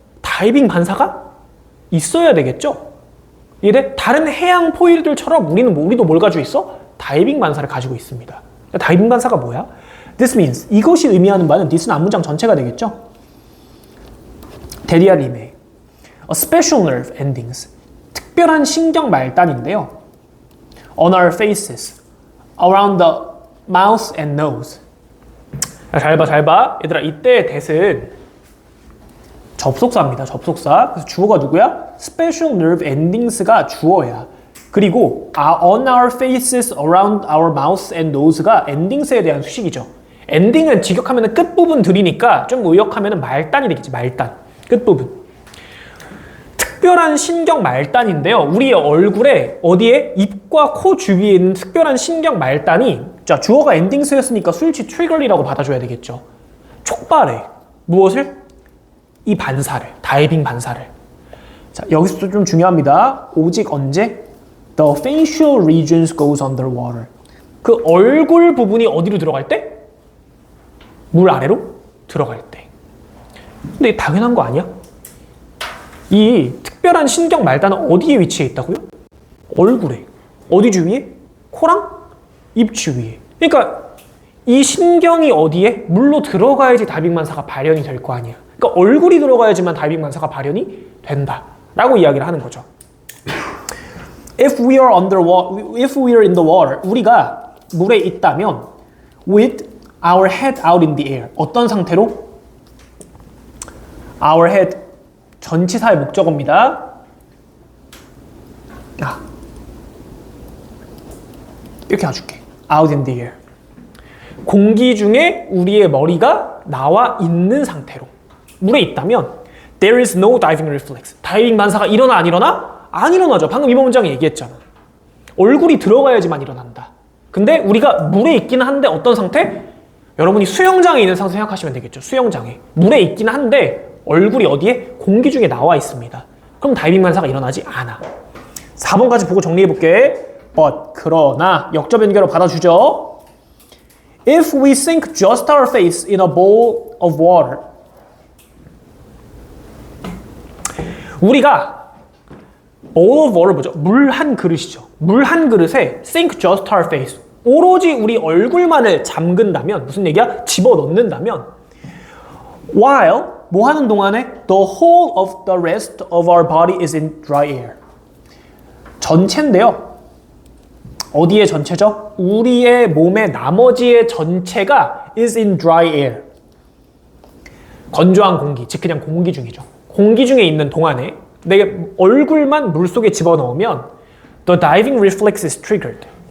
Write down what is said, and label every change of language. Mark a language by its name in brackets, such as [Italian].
[Korean] 다이빙 반사가 있어야 되겠죠? 이게 다른 해양 포유류들처럼 우리도 뭘 가지고 있어? 다이빙 반사를 가지고 있습니다. 다이빙 반사가 뭐야? [English] This means [Korean] 이것이 의미하는 바는 this는 앞문장 전체가 되겠죠. 대리알림의 [English] A special nerve endings [Korean] 특별한 신경 말단인데요. [English] On our faces, around the mouth and nose. [Korean] 잘 봐. 얘들아, 이때 that은 접속사입니다. 접속사. 그래서 주어가 누구야? [English] Special nerve endings가 [Korean] 주어야. 그리고 [English] on our faces, around our mouth and nose가 endings에 대한 수식이죠. [Korean] ending은 직역하면 끝부분들이니까 좀 의역하면 말단이 되겠지. 말단. 끝부분. 특별한 신경 말단인데요. 우리의 얼굴에 어디에? 입과 코 주위에 있는 특별한 신경 말단이 자, 주어가 엔딩스였으니까 수일치 트리거리라고 받아줘야 되겠죠. 촉발해. 무엇을? 이 반사를. 다이빙 반사를. 자, 여기서 좀 중요합니다. 오직 언제? [English] The facial regions goes underwater. [Korean] 그 얼굴 부분이 어디로 들어갈 때? 물 아래로 들어갈 때. 근데 당연한 거 아니야? 이 특별한 신경 말단은 어디에 위치해 있다고요? 얼굴에. 어디 주위에? 코랑 입 주위에. 그러니까 이 신경이 어디에? 물로 들어가야지 다이빙 반사가 발현이 될 거 아니야. 그러니까 얼굴이 들어가야지만 다이빙 반사가 발현이 된다. 라고 이야기를 하는 거죠. [English] If we are in the water, [Korean] 우리가 물에 있다면 [English] with our head out in the air. [Korean] 어떤 상태로? [English] Our head [Korean] 전치사의 목적어입니다. 이렇게 해줄게. [English] Out in the air. [Korean] 공기 중에 우리의 머리가 나와 있는 상태로 물에 있다면 [English] There is no diving reflex. [Korean] 다이빙 반사가 일어나 안 일어나? 안 일어나죠. 방금 이번 문장에 얘기했잖아. 얼굴이 들어가야지만 일어난다. 근데 우리가 물에 있기는 한데 어떤 상태? 여러분이 수영장에 있는 상태 생각하시면 되겠죠. 수영장에. 물에 있기는 한데 얼굴이 어디에? 공기 중에 나와 있습니다. 그럼 다이빙 반사가 일어나지 않아. 4번까지 보고 정리해볼게. But, 그러나 역접 연결로 받아주죠. [English] If we sink just our face in a bowl of water. [Korean] 우리가 bowl of water 뭐죠? 물 한 그릇이죠. 물 한 그릇에 [English] sink just our face. [Korean] 오로지 우리 얼굴만을 잠근다면 무슨 얘기야? 집어넣는다면 [English] while 뭐 하는 동안에 the whole of the rest of our body is in dry air. [Korean] 전체인데요. 어디의 전체죠? 우리의 몸의 나머지의 전체가 [English] is in dry air. [Korean] 건조한 공기, 즉 그냥 공기 중이죠. 공기 중에 있는 동안에 내 얼굴만 물속에 집어넣으면 [English] the diving reflex is triggered.